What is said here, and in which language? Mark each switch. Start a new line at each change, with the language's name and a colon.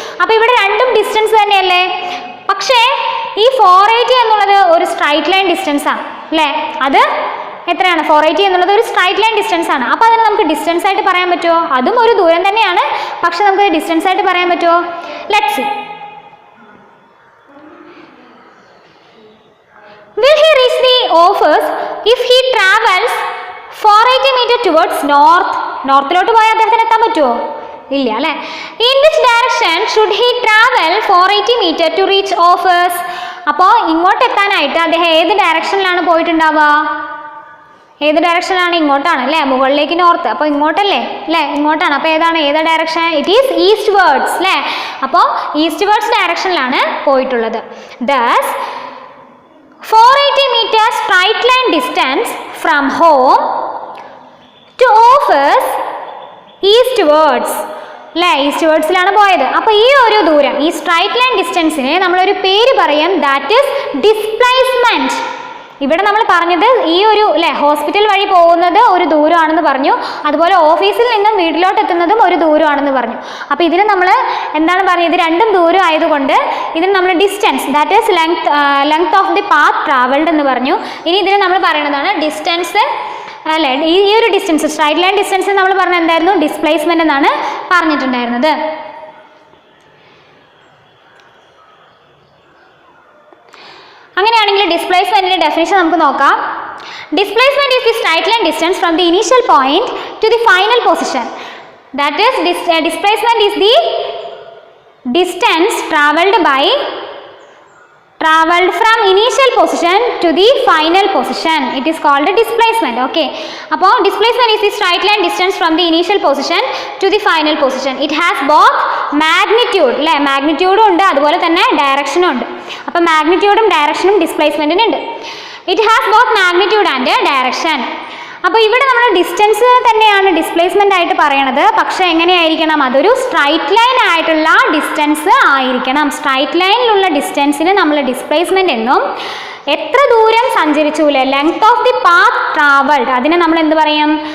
Malayalam: അപ്പോൾ ഇവിടെ രണ്ടും ഡിസ്റ്റൻസ് തന്നെയല്ലേ. പക്ഷേ ഈ 480 എന്നുള്ളത് ഒരു സ്ട്രൈറ്റ് ലൈൻ ഡിസ്റ്റൻസ് ആണ് അല്ലേ. അത് എത്രയാണ്? 480 എന്നുള്ളത് ഒരു സ്ട്രൈറ്റ് ലൈൻ ഡിസ്റ്റൻസ് ആണ്. അപ്പോൾ അതിന് നമുക്ക് ഡിസ്റ്റൻസ് ആയിട്ട് പറയാൻ പറ്റുമോ? അതും ഒരു ദൂരം തന്നെയാണ്, പക്ഷെ നമുക്ക് ഡിസ്റ്റൻസ് ആയിട്ട് പറയാൻ പറ്റുമോ?
English: Let's see. Will he reach the office if he travels 480 meter towards north?
Malayalam: നോർത്തിലോട്ട് പോയാൽ അദ്ദേഹത്തിന് എത്താൻ പറ്റുമോ? ഇല്ല അല്ലേ.
English: In which direction should he travel 480 meter to reach office?
Malayalam: അപ്പോൾ ഇങ്ങോട്ട് എത്താനായിട്ട് അദ്ദേഹം ഏത് ഡയറക്ഷനിലാണ് പോയിട്ടുണ്ടാവുക? ഏത് ഡയറക്ഷനാണ്? ഇങ്ങോട്ടാണ് അല്ലേ, മുകളിലേക്ക് നോർത്ത്. അപ്പോൾ ഇങ്ങോട്ടല്ലേ അല്ലേ, ഇങ്ങോട്ടാണ്. അപ്പോൾ ഏത് direction?
English: it is eastwards
Malayalam: അല്ലേ. അപ്പോൾ ഈസ്റ്റ് വേർഡ്സ് ഡയറക്ഷനിലാണ് പോയിട്ടുള്ളത്.
English: thus 480 meter straight line distance from home to office eastwards
Malayalam: അല്ലേ, ഈസ്റ്റ് വേർഡ്സിലാണ് പോയത്. അപ്പോൾ ഈ ഒരു ദൂരം, ഈ സ്ട്രൈറ്റ് ലൈൻ ഡിസ്റ്റൻസിന് നമ്മളൊരു പേര് പറയും,
English: That is displacement.
Malayalam: ഇവിടെ നമ്മൾ പറഞ്ഞത് ഈ ഒരു അല്ലേ ഹോസ്പിറ്റൽ വഴി പോകുന്നത് ഒരു ദൂരമാണെന്ന് പറഞ്ഞു, അതുപോലെ ഓഫീസിൽ നിന്നും വീട്ടിലോട്ട് എത്തുന്നതും ഒരു ദൂരമാണെന്ന് പറഞ്ഞു. അപ്പോൾ ഇതിന് നമ്മൾ എന്താണ് പറഞ്ഞത്? ഇത് രണ്ടും ദൂരം ആയതുകൊണ്ട് ഇതിന് നമ്മൾ distance,
English: that is length of the path travelled
Malayalam: എന്ന് പറഞ്ഞു. ഇനി ഇതിന് നമ്മൾ പറയുന്നതാണ് ഡിസ്റ്റൻസ് അല്ലേ. ഈ ഒരു ഡിസ്റ്റൻസ് സ്ട്രൈറ്റ് ലൈൻ ഡിസ്റ്റൻസ് നമ്മൾ പറഞ്ഞത് എന്തായിരുന്നു? ഡിസ്പ്ലേസ്മെന്റ് എന്നാണ് പറഞ്ഞിട്ടുണ്ടായിരുന്നത്. അങ്ങനെയാണെങ്കിൽ ഡിസ്പ്ലേസ്മെന്റിന്റെ ഡെഫിനിഷൻ നമുക്ക് നോക്കാം.
English: Displacement is the straight line distance from the initial point to the final position. That is displacement is the distance travelled by traveled from initial position to the final position. It is called displacement. Okay. അപ്പോൾ displacement is the straight line distance from the initial position to the final position. It has both magnitude, അല്ലേ?
Malayalam: മാഗ്നിറ്റ്യൂഡും ഉണ്ട്, അതുപോലെ തന്നെ ഡയറക്ഷനും ഉണ്ട്. അപ്പോൾ മാഗ്നിറ്റ്യൂഡും ഡയറക്ഷനും ഡിസ്പ്ലേസ്മെൻറ്റിനുണ്ട്.
English: It has both magnitude and direction.
Malayalam: അപ്പോൾ ഇവിടെ നമ്മൾ ഡിസ്റ്റൻസ് തന്നെയാണ് ഡിസ്പ്ലേസ്മെൻ്റ് ആയിട്ട് പറയണത്. പക്ഷേ എങ്ങനെയായിരിക്കണം? അതൊരു സ്ട്രൈറ്റ് ലൈൻ ആയിട്ടുള്ള ഡിസ്റ്റൻസ് ആയിരിക്കണം. സ്ട്രൈറ്റ് ലൈനിലുള്ള ഡിസ്റ്റൻസിന് നമ്മൾ ഡിസ്പ്ലേസ്മെൻ്റ് എന്നും, എത്ര ദൂരം സഞ്ചരിച്ചൂലെ,
English: length of the path travelled,
Malayalam: അതിനെ നമ്മൾ എന്ത് പറയും?